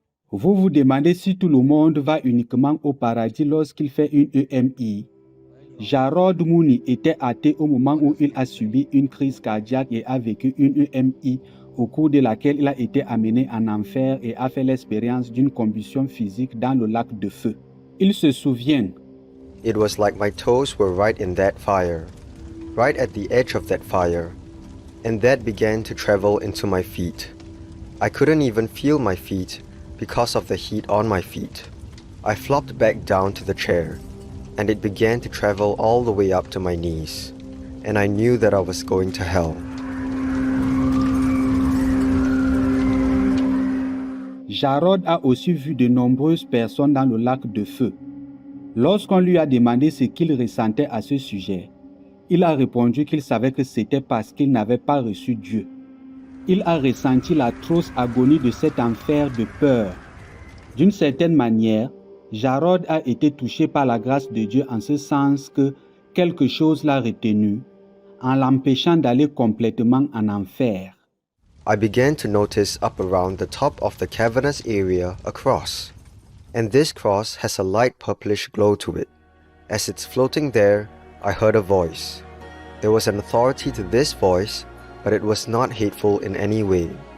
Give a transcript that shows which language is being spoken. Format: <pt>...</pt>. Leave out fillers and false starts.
<fr>Vous vous demandez si tout le monde va uniquement au paradis lorsqu'il fait une EMI. Jarod Mooney était athée au moment où il a subi une crise cardiaque et a vécu une EMI au cours de laquelle il a été amené en enfer et a fait l'expérience d'une combustion physique dans le lac de feu. Il se souvient.</fr> <en>It was like my toes were right in that fire, right at the edge of that fire, and that began to travel into my feet. I couldn't even feel my feet because of the heat on my feet. I flopped back down to the chair, and it began to travel all the way up to my knees, and I knew that I was going to hell.</en> <fr>Jarod a aussi vu de nombreuses personnes dans le lac de feu. Lorsqu'on lui a demandé ce qu'il ressentait à ce sujet, il a répondu qu'il savait que c'était parce qu'il n'avait pas reçu Dieu. Il a ressenti l'atroce agonie de cet enfer de peur. D'une certaine manière, Jarod a été touché par la grâce de Dieu en ce sens que quelque chose l'a retenu, en l'empêchant d'aller complètement en enfer.</fr> <en>I began to notice up around the top of the cavernous area a cross. And this cross has a light purplish glow to it. As it's floating there, I heard a voice. There was an authority to this voice, but it was not hateful in any way.</en>